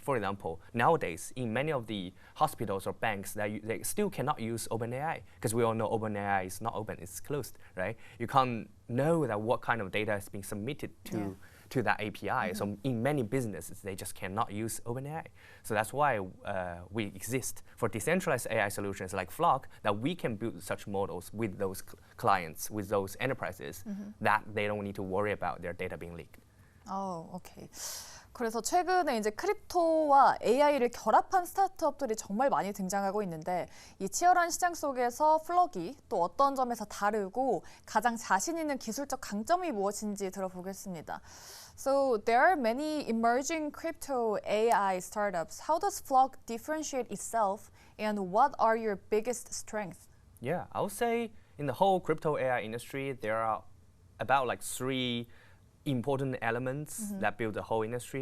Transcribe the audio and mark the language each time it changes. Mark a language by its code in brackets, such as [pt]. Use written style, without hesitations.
[en] For example, nowadays in many of the hospitals or banks, they still cannot use OpenAI because we all know OpenAI is not open, it's closed, right? You can't know that what kind of data is being submitted to to that API. So in many businesses, they just cannot use OpenAI. So that's why we exist for decentralized AI solutions like FLock, that we can build such models with those clients, with those enterprises, that they don't need to worry about their data being leaked. [ko] 오케이. 그래서 최근에 이제 크립토와 AI를 결합한 스타트업들이 정말 많이 등장하고 있는데 이 치열한 시장 속에서 플럭이 또 어떤 점에서 다르고 가장 자신 있는 기술적 강점이 무엇인지 들어보겠습니다. [en] So there are many emerging crypto AI startups. How does FLock differentiate itself and what are your biggest strengths? Yeah, I would say in the whole crypto AI industry, there are about like 3 important elements that build the whole industry.